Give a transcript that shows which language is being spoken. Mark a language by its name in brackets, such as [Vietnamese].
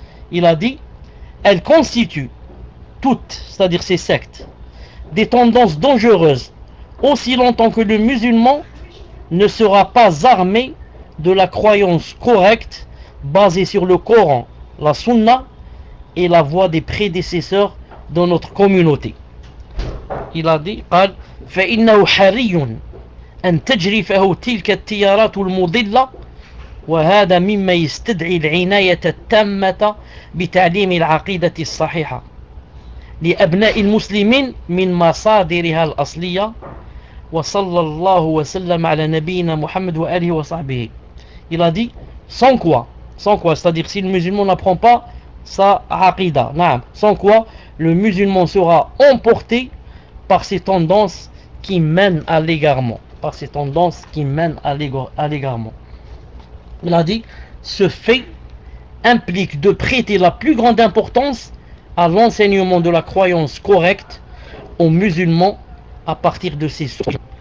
[French] Il a dit, elles constituent toutes, c'est-à-dire ces sectes, des tendances dangereuses, aussi longtemps que le musulman ne sera pas armé de la croyance correcte basée sur le Coran, la Sunna et la voie des prédécesseurs dans notre communauté. Il a dit, [Arabic] قال فإنه حري أن تجرفه تلك التيارات المضلة وهذا مما يستدعي العناية التامة بتعليم العقيدة الصحيحة لأبناء المسلمين من مصادرها الأصلية وصلى الله وسلم على نبينا محمد وآله وصحبه. [French] Il a dit, sans quoi, sans quoi, c'est-à-dire si le musulman n'apprend pas sa aqida, naam, sans quoi le musulman sera emporté par ces tendances qui mènent à l'égarement. Par ces tendances qui mènent à l'égarement. Il a dit, ce fait implique de prêter la plus grande importance à l'enseignement de la croyance correcte aux musulmans à partir de ces sources.